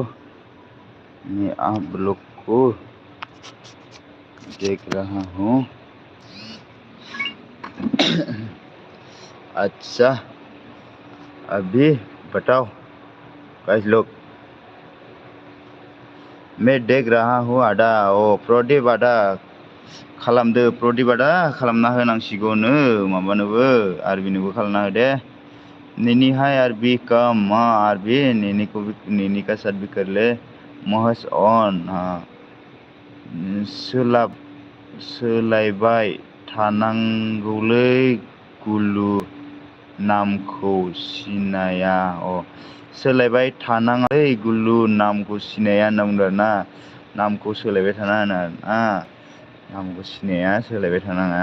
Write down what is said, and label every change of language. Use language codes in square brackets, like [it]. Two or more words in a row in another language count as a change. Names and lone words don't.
[hi] मैं आप लोग को देख रहा हूँ। अच्छा अभी बताओ गाइस लोग, मैं देख रहा हूँ आदा। [brx] प्रदीप आदा खालामदो, प्रदीप आदा खालामना होनांसिगौनो माबानोबो आरबिनोबो खालामना हो दे। [hi] नीनी हाय अरबी कम। हाँ अरबी नीनी का साथ भी कर ले। [brx] महेश अन हाँ सोलायबाय थानांगौलै गुलु नामखौ सिनाया। सोलायबाय थानाङालै गुलु नामखौ सिनाया होनना बुंदों आरोना। नामखौ सोलायबाय थानाङा ना, नामखौ सिनाया सोलायबाय थानाङा।